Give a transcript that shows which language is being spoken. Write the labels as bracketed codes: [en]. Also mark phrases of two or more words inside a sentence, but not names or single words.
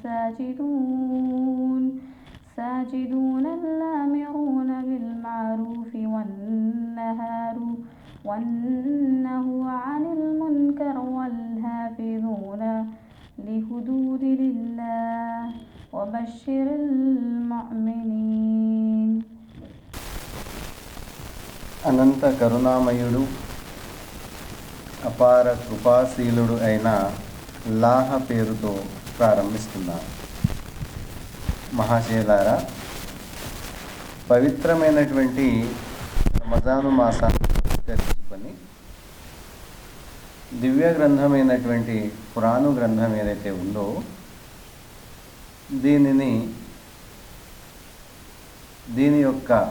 [ar] الساجدون الآمرون بالمعروف والنهوا عن المنكر والحافظون لحدود الله وبشر المؤمنين. [te] అనంత కరుణామయుడు అపార కృపాశీలుడు అయిన అల్లాహ్ పేరుతో ప్రారంభిస్తున్నాను. మహాశయులారా, పవిత్రమైనటువంటి రమజాను మాసాన్ని పురస్కరించుకొని దివ్య గ్రంథమైనటువంటి ఖురాను గ్రంథం ఏదైతే ఉందో దీని యొక్క